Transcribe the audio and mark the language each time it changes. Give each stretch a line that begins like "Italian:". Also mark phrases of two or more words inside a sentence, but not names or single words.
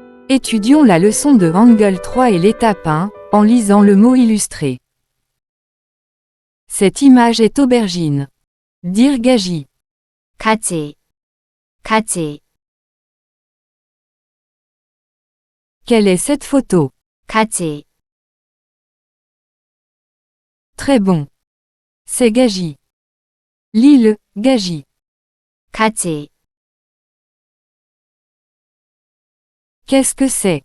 French: Étudions la leçon de Hangul 3 et l'étape 1, en lisant le mot illustré. Cette image est aubergine. Dire gaji.
Korean: 가지, 가지,
French: Quelle est cette photo?
Korean: 가지,
French: Très bon. C'est gaji. Lis-le, gaji.
Korean: 가지,
French: Qu'est-ce que c'est?